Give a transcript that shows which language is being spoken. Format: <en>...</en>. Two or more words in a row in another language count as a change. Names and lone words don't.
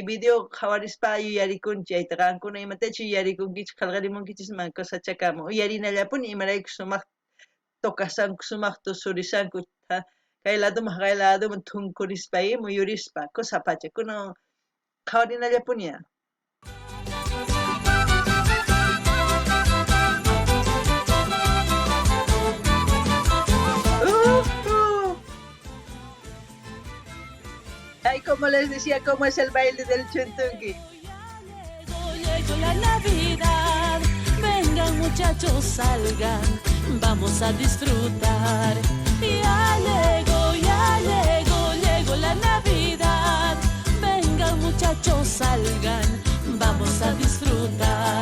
<qu>video qhawarispa yuyarikunchik chayta qankuna imatachus yuyarikunkichik qillqarimunkichis mana cosachaqa uyarinallapuni imaraykush sumaq tokasanku sumaq tusurisanku kay ladoman thunkurispa muyurispa cosa pacha kunan qhawarinallapuni Ay,</qu> <es>como les decía, ¿cómo es el baile del chuntunqui? Llegó la Navidad, vengan muchachos, salgan, vamos a disfrutar. Llegó la Navidad, vengan muchachos, salgan, vamos a disfrutar.</es>